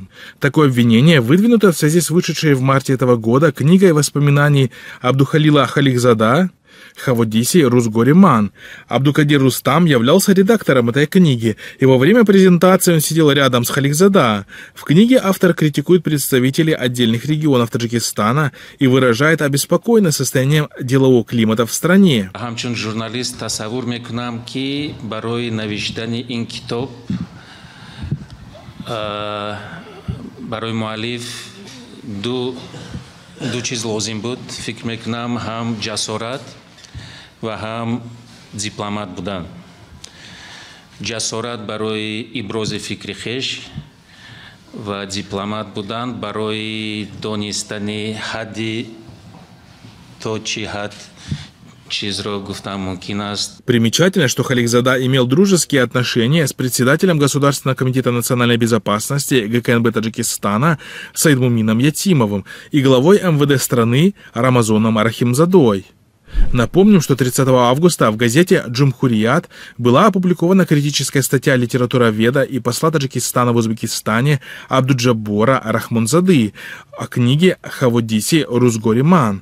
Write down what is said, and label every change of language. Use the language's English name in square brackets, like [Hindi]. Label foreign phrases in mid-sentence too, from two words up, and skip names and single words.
[Russian] Такое обвинение выдвинуто в связи с вышедшей в марте этого года книгой воспоминаний Абдухалила Халикзада «Хаводиси Рузгориман». Абдукадир Рустам являлся редактором этой книги, и во время презентации он сидел рядом с Халикзада. В книге автор критикует представителей отдельных регионов Таджикистана и выражает обеспокоенность состоянием делового климата в стране. [Tajik] Хамчун журналист тасаввур мекунам ки барои навиштани ин китоб барои муаллиф ду чиз лозим буд. Фикр мекунам ҳам ҷасорат ва ҳам дипломат будан. Ҷасорат барои ибрози фикри хеш ва дипломат будан барои донистани ҳадди то чӣ ҳад чизро гуфтан мумкин аст. [Russian] Примечательно, что Халикзада имел дружеские отношения с председателем Государственного комитета национальной безопасности ГКНБ Таджикистана Саидмумином Ятимовым и главой МВД страны Рамазоном Арахимзадой. Напомним, что 30 августа в газете «Джумхурият» была опубликована критическая статья литературоведа и посла Таджикистана в Узбекистане Абдуджаббора Рахмонзады о книге «Хаводиси Рузгориман.